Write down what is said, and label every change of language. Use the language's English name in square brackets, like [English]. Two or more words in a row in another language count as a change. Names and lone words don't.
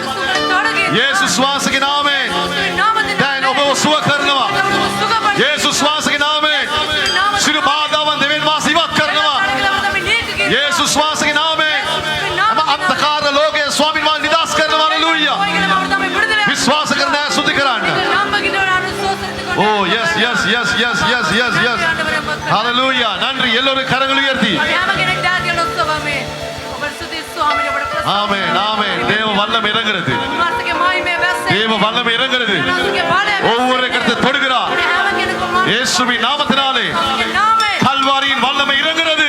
[Sinhala] යේසුස් වහන්සේගේ නාමයෙන් දැන් ඔබ සුව කරනවා. යේසුස් වහන්සේගේ නාමයෙන් සියලු බාධාවන් දෙවියන් වහන්සේ ඉවත් කරනවා. යේසුස් වහන්සේගේ නාමයෙන් අන්ධකාර ලෝකයේ ස්වාමීන් වහන්සේ නිදහස් කරනවා. හalleluya. විශ්වාස කරන අය ස්තුති කරන්න. [English] Oh yes yes yes yes yes yes yes. [Tamil] Hallelujah. நன்றி. எல்லோரும் கரங்களை உயர்த்தி. ஆமென் ஆமென். தேவ வல்லமை இறங்குறது. தேவ வல்லமை இறங்குறது. ஒவ்வொரு கருத்தை தொடுகிறார். இயேசுவின் நாமத்தினாலே கல்வாரியின் வல்லமை இறங்குகிறது.